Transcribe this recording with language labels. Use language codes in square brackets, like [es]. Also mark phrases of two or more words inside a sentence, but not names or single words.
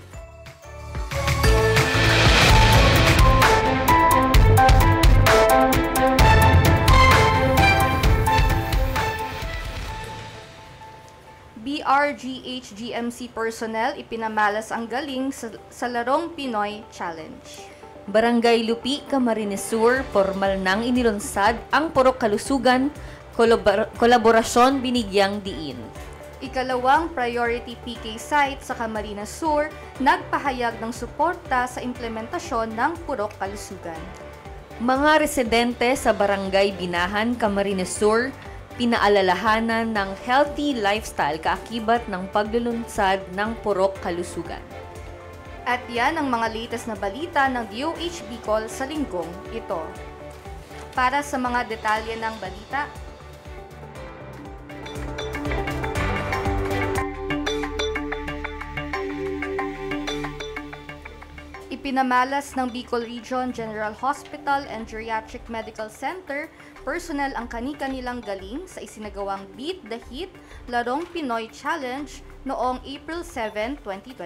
[tl] BRGH-GMC personnel ipinamalas ang galing sa larong Pinoy Challenge. Barangay Lupi, Camarines Sur, formal nang inilunsad ang Purok Kalusugan, kolaborasyon binigyang diin. Ikalawang priority PK site sa Camarines Sur, nagpahayag ng suporta sa implementasyon ng Purok Kalusugan. Mga residente sa Barangay Binahan, Camarines Sur, pinaalalahanan ng [en] healthy lifestyle [tl] kaakibat ng paglulunsad ng Purok Kalusugan. At yan ang mga latest na balita ng DOH Bicol sa linggong ito. Para sa mga detalye ng balita, ipinamalas ng Bicol Region General Hospital and Geriatric Medical Center personnel ang kani-kanilang galing sa isinagawang Beat the Heat Larong Pinoy Challenge noong April 7, 2025.